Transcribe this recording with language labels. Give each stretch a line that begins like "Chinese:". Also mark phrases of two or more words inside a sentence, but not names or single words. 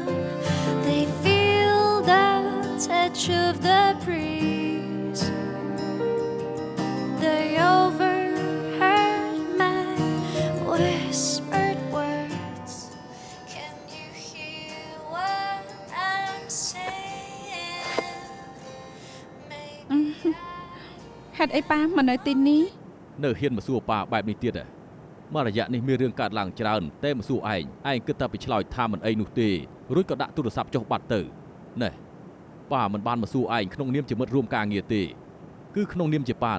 English: They feel the touch of the breeze. They overheard my whispered words. Can you hear what I'm saying? Maybe
Khmer: ហេតុអីប៉ាមិននៅទីនេះ នៅហ៊ានមកសួរប៉ាបែបនេះទៀតហ៎មករយៈនេះមានរឿងកើតឡើងច្រើនតែមកសួរឯងគិតតែពីឆ្លើយថាមិនអីនោះទេរួចក៏ដាក់ទូរស័ព្ទចុះបាត់ទៅណែប៉ាមិនបានមកសួរឯងក្នុងនាមជាមិត្តរួមការងារទេគឺក្នុងនាមជាប៉ាណា